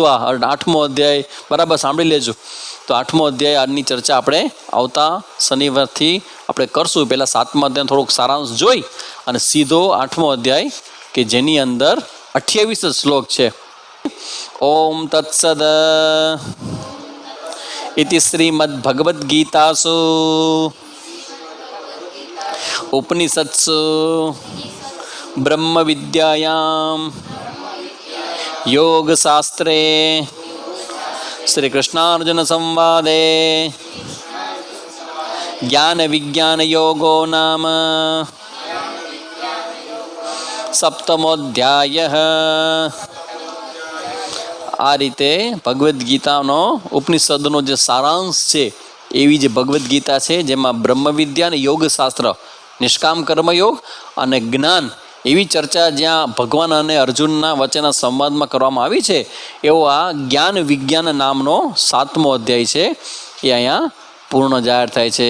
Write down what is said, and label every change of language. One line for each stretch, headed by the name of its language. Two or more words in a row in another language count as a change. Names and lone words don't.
Gujarati: આ 8મો અધ્યાય બરાબર સાંભળી લેજો. તો 8મો અધ્યાય આજની ચર્ચા આપણે આવતા શનિવારથી આપણે કરશું. પહેલાં 7મા અધ્યાય થોડોક સારાંશ જોઈ અને સીધો 8મો અધ્યાય કે જેની અંદર 28 શ્લોક છે.
Sanskrit: ॐ तत्सत् इति श्रीमद्भगवद्गीतासु उपनिषत्सु ब्रह्मविद्यायां योगशास्त्रे श्रीकृष्णार्जुनसंवादे ज्ञानविज्ञानयोगो नाम 7मोऽध्यायः.
Gujarati: આ રીતે ભગવદ્ ગીતાનો ઉપનિષદનો જે સારાંશ છે એવી જે ભગવદ્ ગીતા છે, જેમાં બ્રહ્મવિદ્યા અને યોગશાસ્ત્ર, નિષ્કામ કર્મયોગ અને જ્ઞાન, એવી ચર્ચા જ્યાં ભગવાન અને અર્જુનના વચ્ચેના સંવાદમાં કરવામાં આવી છે, એવો આ જ્ઞાન વિજ્ઞાન નામનો 7મો અધ્યાય છે એ અહીંયા પૂર્ણ જાહેર થાય છે.